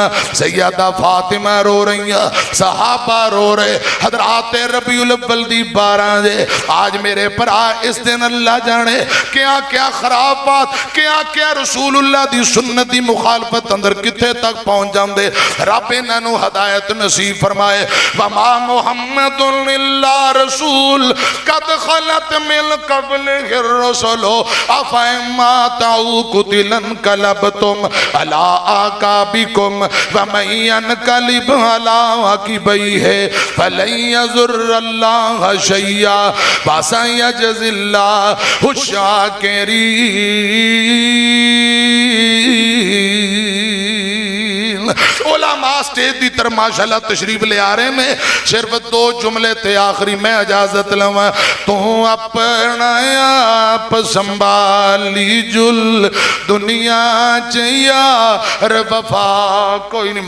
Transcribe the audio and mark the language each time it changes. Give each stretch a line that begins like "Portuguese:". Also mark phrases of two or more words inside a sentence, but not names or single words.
Punjabi: سیدہ فاطمہ رو رہی، صحابہ رو رہے، حضرات ربیع الاول دی 12 جے. آج میرے بھرا اس دن اللہ جانے کیا کیا خراب بات، کیا کیا رسول اللہ دی سنت دی مخالفت اندر کتھے تک پہنچ جاندے. رب انہاں نوں ہدایت نصیب فرمائے.
Arabic: وما محمد إلا رسول قد خلت من قبله الرسل أفإن مات أو قتل انقلبتم على أعقابكم ومن ينقلب على عقبيه فلن يضر الله شيئا وسيجزي الله الشاكرين.
Urdu: علما اسٹیج دی طرف ماشاءاللہ تشریف لے آ رہے ہیں. صرف 2 جملے تھے آخری میں اجازت لواں.
Punjabi: تو اپنا آپ سنبھالی جل دنیا چ یار وفا کوئی نہیں.